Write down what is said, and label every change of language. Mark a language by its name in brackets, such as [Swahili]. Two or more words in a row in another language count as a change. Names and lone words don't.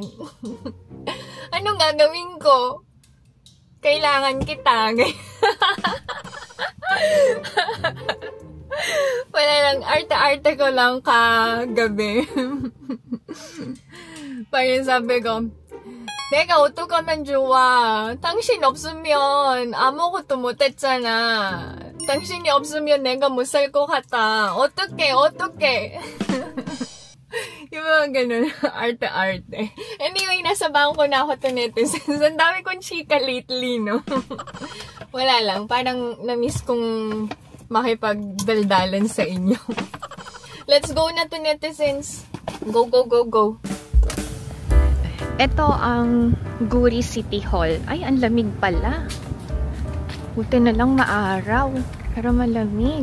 [Filipino] Anong gagawin ko? Kailangan kita. Wala lang. Arte-arte ko lang kagabi. Parang sabi ko, [Korean] 내가 어떡하면 좋아. 당신 없으면 아무것도 못했잖아. 당신이 없으면 내가 못 살 것 같아. 어떡해. [Filipino] Yung mga ganun, arte-arte. Anyway, nasa bangko na ako to netizens. Ang dami kong chika lately, no? Wala lang, parang na-miss kong makipagdaldalan sa inyo. [English] Let's go [Filipino] na to netizens. [English] Go, go, go, go. [Filipino] Ito ang Guri City Hall. Ay, ang lamig pala. Buti na lang maaraw. Pero malamig.